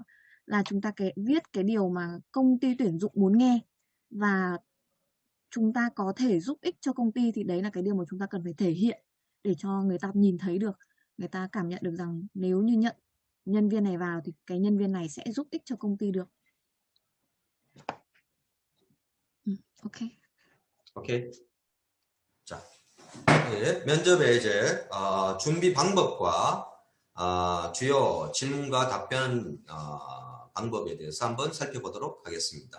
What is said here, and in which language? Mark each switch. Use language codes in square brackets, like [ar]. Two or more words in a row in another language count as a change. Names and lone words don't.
[vi] Là chúng ta viết cái điều mà công ty tuyển dụng muốn nghe và chúng ta có thể giúp ích cho công ty, thì đấy là cái điều mà chúng ta cần phải thể hiện để cho người ta nhìn thấy được, người ta cảm nhận được rằng nếu như nhận nhân viên này vào thì cái nhân viên này sẽ giúp ích cho công ty được. [ko] 오케이. 자, 면접의 이제 준비 방법과 주요 질문과 답변 방법에 대해서 한번 살펴보도록 하겠습니다.